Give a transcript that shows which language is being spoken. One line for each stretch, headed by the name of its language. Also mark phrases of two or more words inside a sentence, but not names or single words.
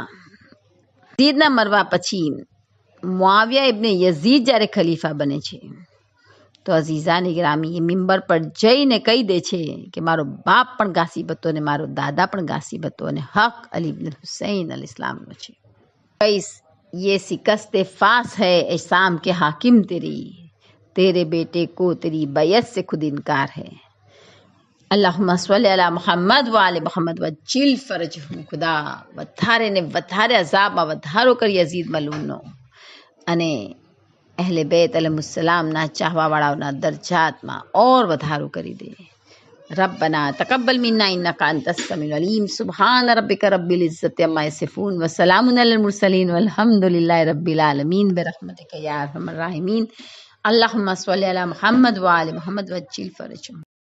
Gujarati: યઝીદના મરવા પછી મુઆવિયા ઇબ્ને યઝીદ જ્યારે ખલીફા બને છે તો અઝીઝાની ગ્રામી એ મિંબર પર જઈને કહી દે છે કે મારો બાપ પણ ગાસિબ હતો અને મારો દાદા પણ ગાસિબ હતો અને હક અલી ઇબ્ન હુસૈન અલૈહિસ્સલામનો છે.
Urdu: કઈસ یہ شکست فاش ہے اے شام کے حاکم تیرے بیٹے کو تیری بیعت سے خود انکار ہے.
Arabic: اللهم صل على محمد وآل محمد وعجل فرجهم.
Gujarati: ખુદા વધારે ને વધારે અઝાબમાં વધારો કરી યઝીદ મલૂનનો અને અહેલે બેત અલૈહિસ્સલામના ચાહવાવાળાઓના દરજાતમાં ઓર વધારો કરી દે.
Arabic: ربنا تقبل منا إنك أنت السميع العليم. سبحان ربك رب العزة عما يصفون وسلام على المرسلين والحمد لله رب العالمين برحمتك يا أرحم الراحمين. اللهم صل على محمد وآل محمد وعجل فرجهم.